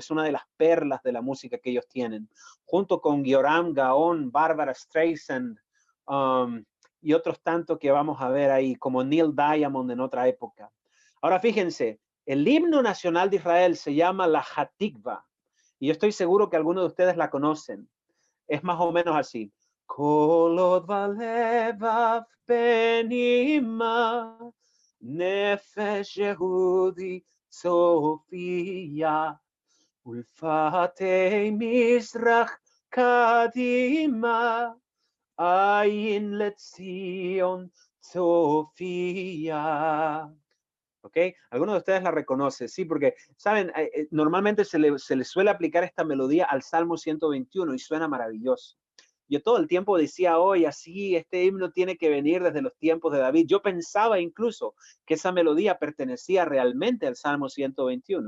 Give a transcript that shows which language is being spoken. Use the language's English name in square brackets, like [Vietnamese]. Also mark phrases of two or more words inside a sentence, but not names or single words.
[Spanish] Es una de las perlas de la música que ellos tienen. Junto con Yoram Gaon, Barbara Streisand y otros tantos que vamos a ver ahí, como Neil Diamond en otra época. Ahora fíjense, El himno nacional de Israel se llama la Hatikva. Y yo estoy seguro que algunos de ustedes la conocen. Es más o menos así. [Hebrew] כל עוד בלבב פנימה נפש יהודי הומיה ולפאתי מזרח קדימה עין לציון צופיה. [Spanish] ¿Ok? Algunos de ustedes la reconocen, sí, porque, ¿saben? Normalmente se le suele aplicar esta melodía al Salmo 121 y suena maravilloso. Yo todo el tiempo decía, hoy así, este himno tiene que venir desde los tiempos de David. Yo pensaba incluso que esa melodía pertenecía realmente al Salmo 121.